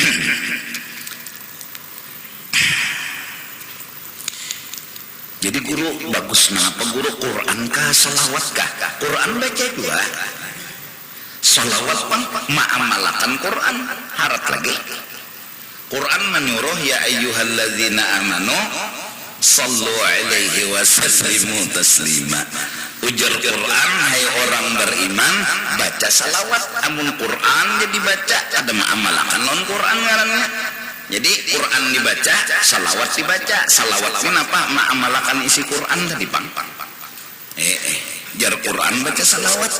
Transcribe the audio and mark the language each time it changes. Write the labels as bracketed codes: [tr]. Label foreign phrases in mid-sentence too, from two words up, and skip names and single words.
[bjn] Jadi guru bagus kenapa guru Quran kah salawat kah? Quran baca juga. Salawat pang ma'amalakan Quran harat lagi. [ar] Quran menyuruh يا أيها الذين آمنوا صلوا عليه وسلموا تسليما. [bjn] Ujar Quran hai orang beriman baca salawat. Amun Quran jadi baca ada ma'amalakan non Quran ngarannya. Jadi Quran dibaca salawat dibaca. Salawat kenapa ma'amalakan isi Quran tadi pang. Jar Quran baca salawat.